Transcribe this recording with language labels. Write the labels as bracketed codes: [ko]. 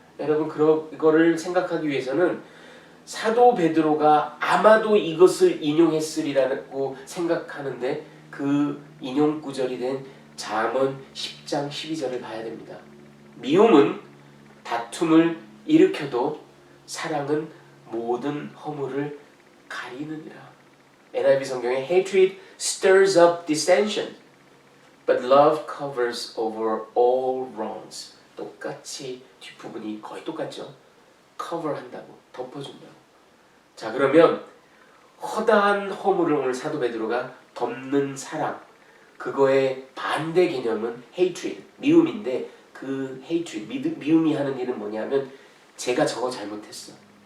[ko] 여러분, 이거를 생각하기 위해서는 사도 베드로가 아마도 이것을 인용했으리라고 생각하는데 그 인용 구절이 된 잠언 10장 12절을 봐야 됩니다. 미움은 다툼을 일으켜도 사랑은 모든 허물을 가리느니라. NIV 성경에 [en] hatred stirs up dissension, but love covers over all wrongs. [ko] 똑같이 뒷부분이 거의 똑같죠. cover 한다고, 덮어준다고. 자, 그러면 허다한 허물을 오늘 사도 베드로가 덮는 사랑, 그거의 반대 개념은 hatred, 미움인데 그 hatred, 미움이 하는 일은 뭐냐면 제가 저거 잘못했어.